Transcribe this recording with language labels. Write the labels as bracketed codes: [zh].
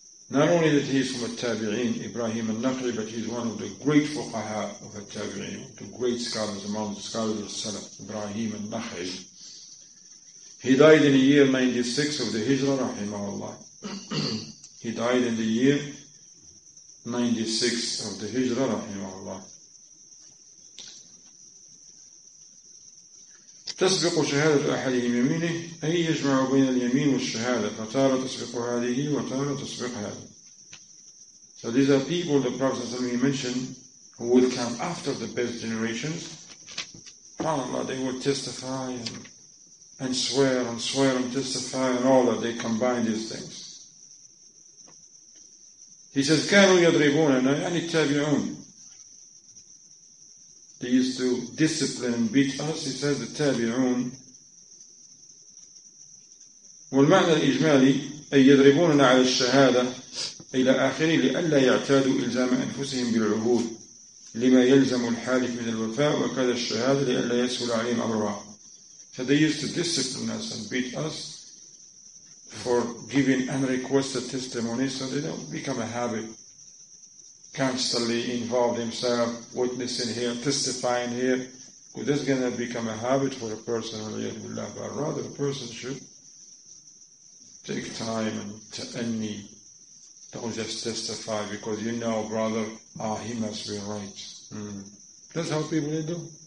[en] Not only that he is from Al-Tabi'een, Ibrahim al-Nakha'i, but he is one of the great fuqaha of Al-Tabi'een, the great scholars among the scholars of Salaf, Ibrahim al-Nakha'i. He died in the year 96 of the Hijrah, rahimahullah. He died in the year 96 of the Hijrah, rahimahullah. [ar] تسبق شهادة أحدهم يمينه أي يجمع بين اليمين والشهادة فتارة تسبق هذه وتارة تسبق هذه. [en] So these are people the Prophet ﷺ mentioned who will come after the best generations. SubhanAllah, they will testify and swear and testify and all that. They combine these things. He says [ar] كانوا يضربوننا يعني التابعون. [en] They used to discipline and beat us. He says the tabi'un. [ar] والمعنى الإجمالي أي يضربوننا على الشهادة إلى آخره لئلا يعتادوا إلزام أنفسهم بالعهود لما يلزم الحالف من الوفاء وكذا الشهادة لئلا يسهل عليهم أمرها. [en] So they used to discipline us and beat us for giving unrequested testimony so they don't become a habit. constantly involve himself, witnessing here, testifying here, because this is going to become a habit for a person, but rather a person should take time and don't just testify because you know, brother, he must be right. That's how people do.